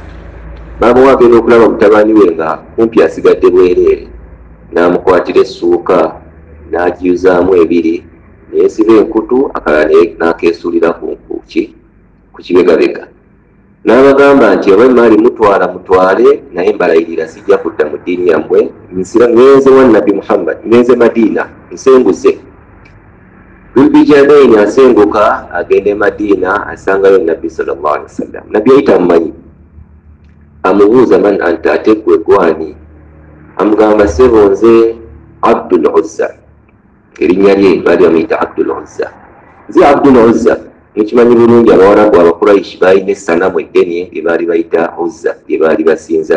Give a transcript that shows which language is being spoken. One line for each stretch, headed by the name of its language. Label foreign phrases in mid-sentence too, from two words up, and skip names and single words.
Ganda: Maama we agenda okulaba mutabani we nga kumpi asigadde bwereere, n'amukwatira essuuka n'agiyuzaamu 2, neesiba enkutu, akalala n'akeesuulira ku kibegabega. N'abagamba nti oba emaali mutwala mutwale, naye mbalayirira sijja kudda mu ddiini yammwe, ngenze wa Nabbi Muhammad, ngenze Madiina, nsenguse. Dhulbijadaini asenguka agende Madina asangayo Nabbi
Arabic: صلى الله عليه وسلم.
Ganda: Nabbi ayita mumanyi, amubuuza
Arabic: من أنت,
Ganda: ate gwe gwani? Amugamba ssebo nze Abdul Uzza. Erinnya lye baali bamuyita Abdul Uzza. Nze Abdul Uzza. Mukimanyi bulungi Abawarabu Abakuraishi baalina essanamu eddene lye baali bayita Uzza, lye baali basinza.